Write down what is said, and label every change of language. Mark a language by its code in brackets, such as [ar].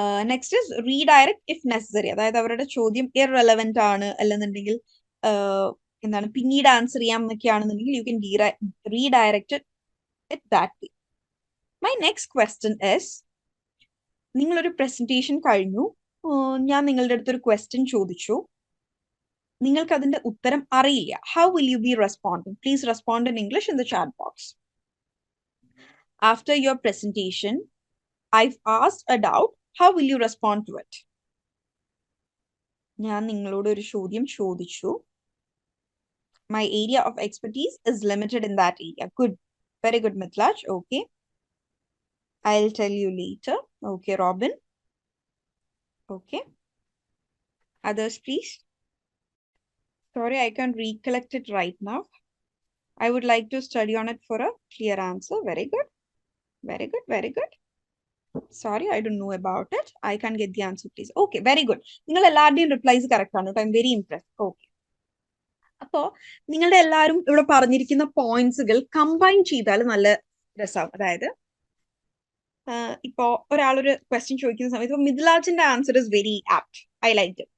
[en] Next is redirect if necessary. [ml] അതായത് അവരുടെ ചോദ്യം ഇറലവന്റ് ആണ് അല്ലെന്നുണ്ടെങ്കിൽ എന്താണ് പിന്നീട് ആൻസർ ചെയ്യാം എന്നൊക്കെയാണെന്നുണ്ടെങ്കിൽ [en] You can redirect it that way. My next question is, [ml] നിങ്ങളൊരു പ്രസന്റേഷൻ കഴിഞ്ഞു, ഞാൻ നിങ്ങളുടെ അടുത്തൊരു ക്വസ്റ്റ്യൻ ചോദിച്ചു, നിങ്ങൾക്ക് അതിന്റെ ഉത്തരം അറിയില്ല. [en] How will you be responding? Please respond in English in the chat box. After your presentation I've asked a doubt, how will you respond to it? [ml] ഞാൻ നിങ്ങളോട് ഒരു ചോദ്യം ചോദിച്ചു, [en] my area of expertise is limited in that area. Good, very good Mithlaj. Okay, I'll tell you later. Okay, Robin. Okay, others please. Sorry, I can't recollect it right now. I would like to study on it for a clear answer. Very good, very good, very good. Sorry, I don't know about it. I can't get the answer, please. Okay, very good. [ml] നിങ്ങൾ എല്ലാവരുടെയും replies correct ആണ്. [en] I'm very impressed. [ml] Okay, അപ്പോ നിങ്ങളുടെ എല്ലാവരും ഇവിടെ പറഞ്ഞിരിക്കുന്ന പോയിന്റ്സുകൾ combine ചെയ്താൽ നല്ല രസമാവും. അതായത് ഇപ്പോ ഒരാളൊരു ക്വസ്റ്റ്യൻ ചോദിക്കുന്ന സമയത്ത് മിഥിലാജിന്റെ [en] Answer is very apt. I like it.